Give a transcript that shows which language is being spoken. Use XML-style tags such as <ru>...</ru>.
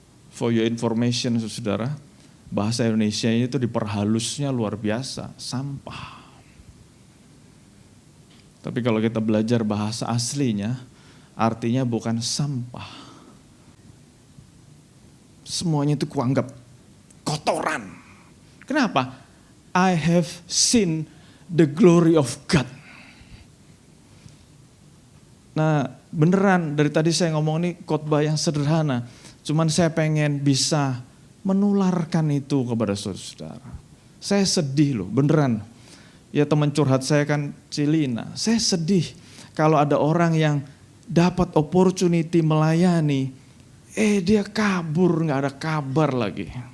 <en>For your information</en> <id>saudara, bahasa Indonesia ini tuh diperhalusnya luar biasa, sampah. Tapi kalau kita belajar bahasa aslinya, artinya bukan sampah. Semuanya itu kuanggap kotoran. Kenapa?</id> <en>I have seen the glory of God.</en> <id>Nah beneran dari tadi saya ngomong ini khotbah yang sederhana. Cuman saya pengen bisa menularkan itu kepada saudara. Saya sedih loh beneran. Ya teman curhat saya kan Cilina. Saya sedih kalau ada orang yang dapat opportunity melayani, dia kabur, gak ada kabar lagi.</id>